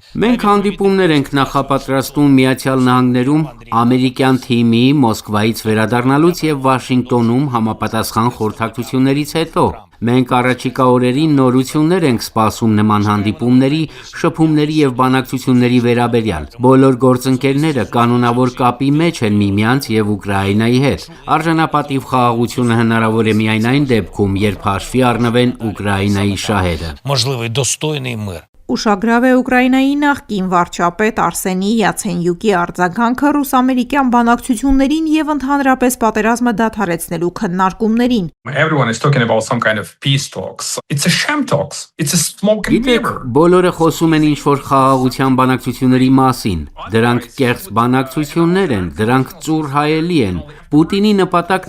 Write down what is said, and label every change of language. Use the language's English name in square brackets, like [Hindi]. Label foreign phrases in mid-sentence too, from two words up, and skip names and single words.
[Armenian] Մենք հանդիպումներ ենք նախապատրաստում Միացյալ Նահանգներում ամերիկյան թիմի Մոսկվայից վերադառնալուց եւ Վաշինգտոնում համապատասխան խորհրդակցություններից հետո։ Մենք առաջիկա օրերին նորություններ ենք սպասում նման հանդիպումների, շփումների եւ բանակցությունների վերաբերյալ։ Բոլոր գործընկերները կանոնավոր կապի մեջ են միմյանց եւ Ուկրաինայի հետ։ Արժանապատիվ խաղաղությունը հնարավոր է միայն այն դեպքում, երբ հաշվի առնվեն Ուկրաինայի շահերը։ [Ukrainian] Можливий достойний мир։ [Armenian] Ուշագրավ է Ուկրաինայի նախկին վարչապետ Արսենի Յացենյուկի արձագանքը ռուս-ամերիկյան բանակցություններին եւ ընդհանրապես պատերազմը դադարեցնելու քննարկումներին։ Գիտեք, բոլորը խոսում են ինչ-որ խաղաղության բանակցությունների մասին։ Դրանք կեղծ բանակցություններ են, դրանք ծուռ հայելի են։ Պուտինի նպատակն